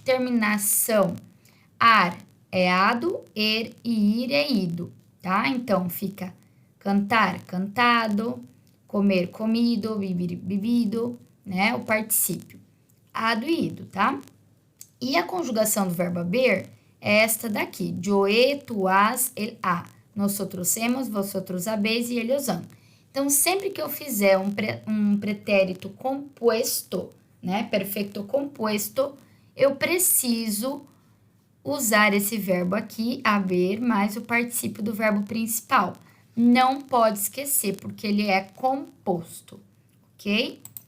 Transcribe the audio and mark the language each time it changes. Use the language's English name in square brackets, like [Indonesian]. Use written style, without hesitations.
[Portuguese] Terminação. Ar é ado, er e ir é ido, tá? Então, fica cantar, cantado, comer, comido, beber, bebido, né? O particípio. Ado e ido, tá? E a conjugação do verbo haber é esta daqui. [Spanish] Yo he, tu has, el ha. Nosotros hemos, vosotros habéis e ellos han. [Portuguese] Então, sempre que eu fizer um pretérito composto, né? Perfeito composto, eu preciso usar esse verbo aqui, haver, mais o particípio do verbo principal. Não pode esquecer, porque ele é composto, ok?